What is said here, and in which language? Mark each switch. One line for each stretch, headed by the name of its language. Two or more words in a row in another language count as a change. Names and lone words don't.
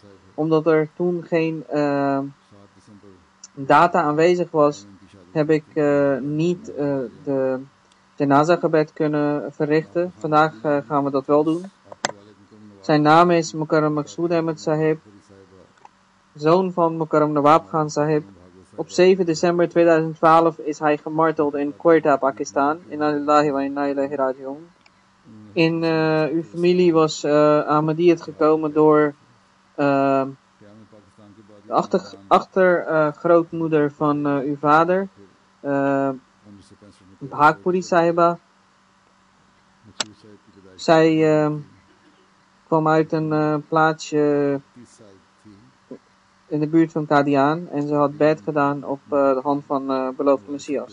Dutch: Omdat er toen geen data aanwezig was, heb ik niet de janaza-gebed kunnen verrichten. Vandaag gaan we dat wel doen. Zijn naam is Mukarram Maqsood Ahmed Sahib, zoon van Mukarram Nawab Khan Sahib. Op 7 december 2012 is hij gemarteld in Quetta, Pakistan.
Arabic: إنا لله وإنا إليه راجعون.
Dutch: In uw familie was Ahmadiyyat gekomen door de achtergrootmoeder van uw vader, Bhagpuri Sahiba. Zij kwam uit een plaatsje in de buurt van Qadian en ze had bed gedaan op de hand van beloofde Messias.